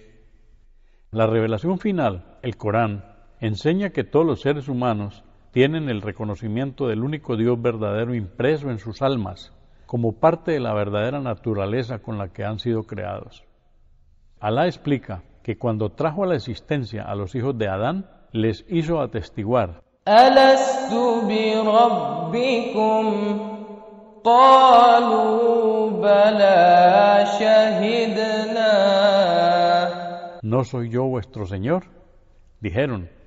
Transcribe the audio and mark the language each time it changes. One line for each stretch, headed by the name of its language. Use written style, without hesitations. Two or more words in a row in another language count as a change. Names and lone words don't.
Spanish: La revelación final, el Corán, enseña que todos los seres humanos tienen el reconocimiento del único Dios verdadero impreso en sus almas, como parte de la verdadera naturaleza con la que han sido creados. Alá explica que cuando trajo a la existencia a los hijos de Adán, les hizo atestiguar:
Arabic: ألست بربكم قالوا بلى شهدنا.
Spanish: ¿no soy yo vuestro Señor? Dijeron,